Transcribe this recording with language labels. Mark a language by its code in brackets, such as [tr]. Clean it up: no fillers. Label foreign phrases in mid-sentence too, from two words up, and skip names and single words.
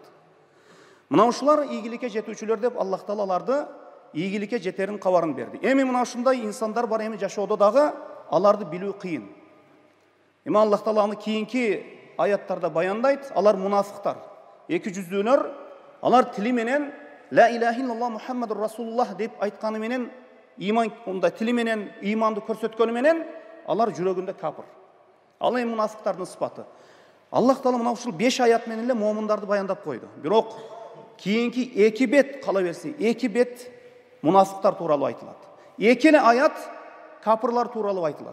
[ky] Мына ушулар ийгиликке жетүүчүлөр деп Аллах Таала аларды ийгиликке жетерин кабарын берди. Эми мына ушундай инсандар бар, эми жашоодо дагы аларды билүү кыйын. Эми Аллах Таала аны кийинки аяттарда баяндайт. Алар мунафыктар, эки жүздүүлөр, алар тили менен [ar] لا إله إلا الله محمد رسول الله [ky] деп айтқаны менен, иман онда тили менен иманды көрсөткөнү менен алар жүрөгүндө капыр. Ал эми мунафыктардын сыпаты. Аллах Таала мына ушул 5 аят менен эле момундарды баяндап койду. Бирок кийинки 2 бет кала берсе, 2 бет мунафыктар тууралуу айтылат. 2 аят капырлар тууралуу айтылат.